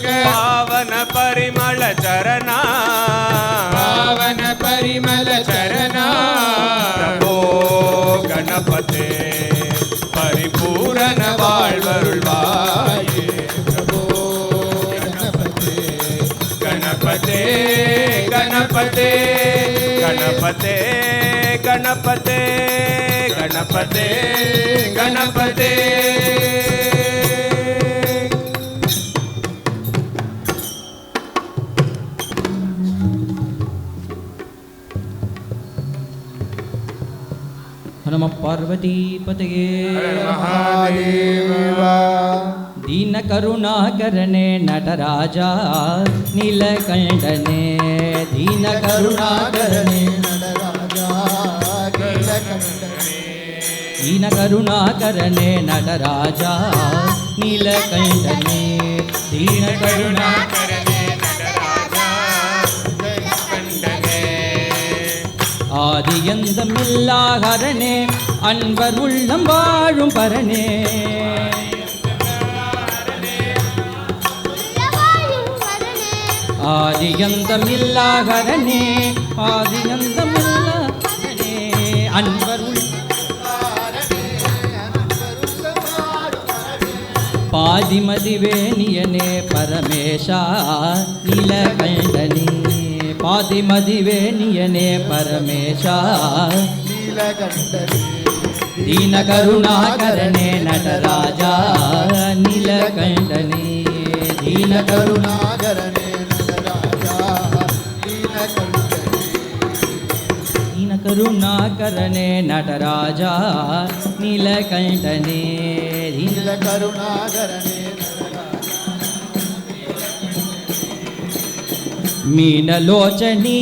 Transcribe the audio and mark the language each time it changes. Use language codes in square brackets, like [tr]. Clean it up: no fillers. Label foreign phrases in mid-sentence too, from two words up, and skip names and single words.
[ta] பாவன பரிமள சரணா பாவன பரிமள சரணா பிரபோ கணபதே பரிபூரண வாழ்வருள்வாயே பிரபோ கணபதே [sa] गणपते गणपते गणपते गणपते गणपते गणपते नमः पार्वतीपतये महादेवा [ta] தீன கருணாகரனே நடராஜா நீலகண்டனே தீன கருணாகரனே தீன கருணாகரனே நடராஜா நீலகண்டனே தீன கருணாகரனே நடராஜா நீலகண்டனே ஆதியந்தமில்லா ஹரனே அன்பர் உள்ளம் வாழும் பரனே ஆதியந்தமில்லா ஹரனே ஆதியந்தமில்லா ஹரனே அன்பர் பாதிமதிவேணியனே பரமேஷா நீலகண்டனே பாதிமதிவேணியனே பரமேஷா நீலகண்டனே தீன கருணாகரனே நடராஜா நீலகண்டனே தீன கருணாகரனே நடராஜா தீன கருணாகரனே நடராஜா நீலகண்டனே தீன கருணாகரனே மீனலோசனி